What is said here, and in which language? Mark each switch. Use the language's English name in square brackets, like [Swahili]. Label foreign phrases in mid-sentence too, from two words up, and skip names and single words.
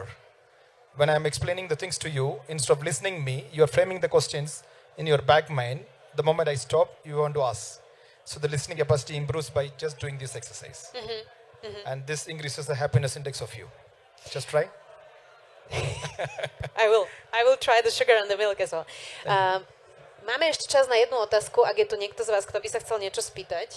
[English] When I'm explaining the things to you, instead of listening me, you're framing the questions in your back mind. The moment I stop, you want to ask. So the listening capacity improves by just doing this exercise. And this increases the happiness index of you. Just try. I will try the sugar and the milk as well. [Slovak] Máme ešte čas na jednu otázku, ak je tu niekto z vás, kto by sa chcel niečo spýtať.